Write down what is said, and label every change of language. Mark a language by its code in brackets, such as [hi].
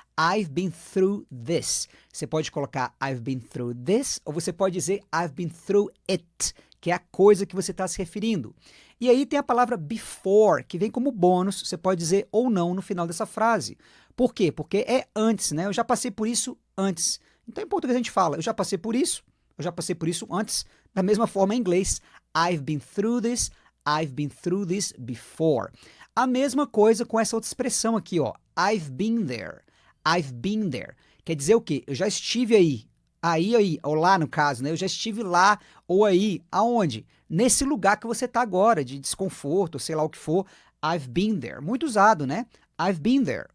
[en] I've been through this. [pt] Você pode colocar [en] I've been through this, [pt] ou você pode dizer [en] I've been through it, [pt] que é a coisa que você está se referindo. E aí tem a palavra before, que vem como bônus. Você pode dizer ou não no final dessa frase. Por quê? Porque é antes, né? Eu já passei por isso antes. Então, em português a gente fala, eu já passei por isso. Eu já passei por isso antes, da mesma forma em inglês. [en] I've been through this before. [pt] A mesma coisa com essa outra expressão aqui, ó. [en] I've been there. I've been there. [pt] Quer dizer o quê? Eu já estive aí. Aí, ou lá no caso, né? Eu já estive lá ou aí. Aonde? Nesse lugar que você está agora, de desconforto, sei lá o que for. [en] I've been there. [pt] Muito usado, né? [en] I've been there.